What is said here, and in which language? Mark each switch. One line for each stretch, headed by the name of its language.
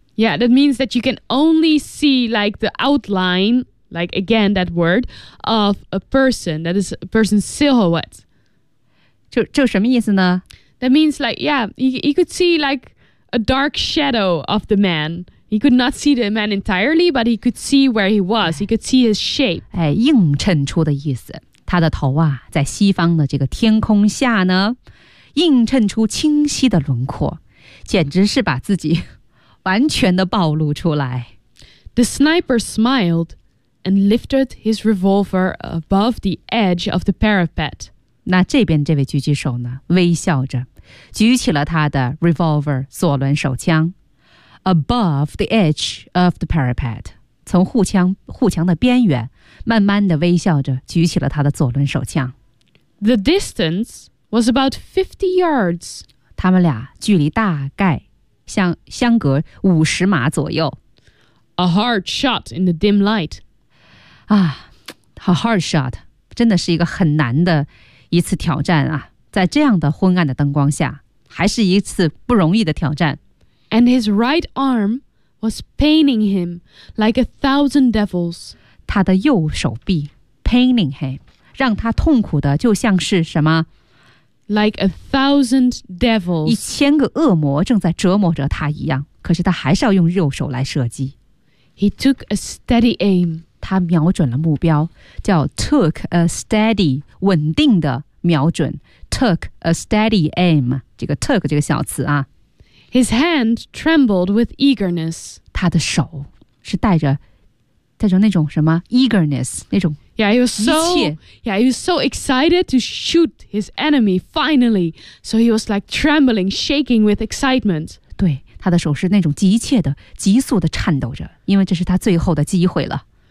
English: ，Yeah, that means that you can only see like the outline, like again that word of a person. That is a person's silhouette.
Chinese: 就什么意思呢？
English: That means like, yeah, he could see like a dark shadow of the man. He could not see the man entirely, but he could see where he was. He could see his shape.
Chinese: 哎，映衬出的意思。他的头啊，在西方的这个天空下呢，映衬出清晰的轮廓，简直是把自己完全的暴露出来。
English: The sniper smiled and lifted his revolver above the edge of the parapet.
Chinese: 那这边这位狙击手呢微笑着举起了他的 revolver 左轮手枪
English: above the edge of the parapet
Chinese: 从护墙的边缘慢慢的微笑着举起了他的左轮手枪
English: The distance was about 50 yards
Chinese: 他们俩距离大概相隔50码左右。
English: A hard shot in the dim light.
Chinese: 啊 ，
English: a hard shot，
Chinese: 真的是一个很难的一次挑战啊！在这样的昏暗的灯光下，还是一次不容易的挑战。
English: And his right arm was paining him like 1,000 devils.
Chinese: 他的右手臂
English: paining him，
Chinese: 让他痛苦的就像是什么？
English: Like 1,000 devils,
Chinese: 1,000个恶魔正在折磨着他一样，可是他还是要用右手来射击。
English: He took a steady aim.
Chinese: 他瞄准了目标，叫
English: took a steady,
Chinese: 稳定的瞄准。
English: Took a steady aim.
Chinese: 这个 took 这个小词啊。
English: His hand trembled with eagerness.
Chinese: 他的手是带着那种什么 eagerness 那种。
English: Yeah, he was so excited to shoot his enemy finally. So he was like trembling, shaking with excitement.
Chinese: 对，他的手是那种急切的、急速的颤抖着，因为这是他最后的机会了。